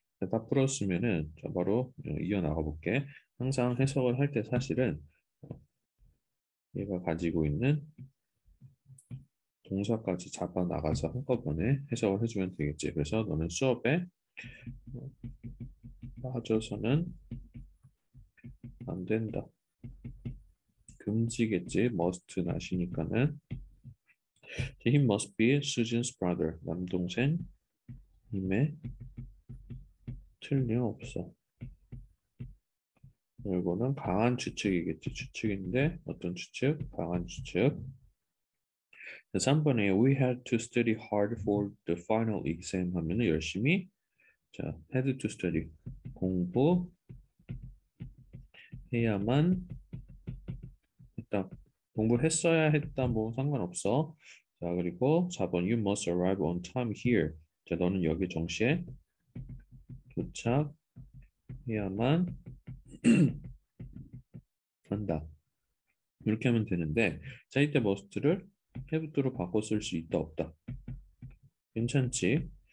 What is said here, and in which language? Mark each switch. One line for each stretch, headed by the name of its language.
Korean: 다 풀었으면은 자, 바로 이어나가 볼게. 항상 해석을 할 때 사실은 얘가 가지고 있는 동사까지 잡아 나가서 한꺼번에 해석을 해주면 되겠지. 그래서 너는 수업에 빠져서는 안 된다. 금지겠지. must 나시니까는.
English: He must be Susan's brother.
Korean: 남동생 임에 틀림없어. 이거는 강한 추측이겠지. 추측인데 어떤 추측? 강한 추측. 3번에
English: we had to study hard for the final exam
Korean: 하면은 열심히 자,
English: had to study
Korean: 공부해야만 했다. 공부했어야 했다. 뭐 상관없어. 자, 그리고 4번
English: you must arrive on time here.
Korean: 자, 너는 여기 정시에 도착해야만 한다. 이렇게 하면 되는데 자, 이때 must를 have to로 바꿔 쓸 수 있다 없다. 괜찮지?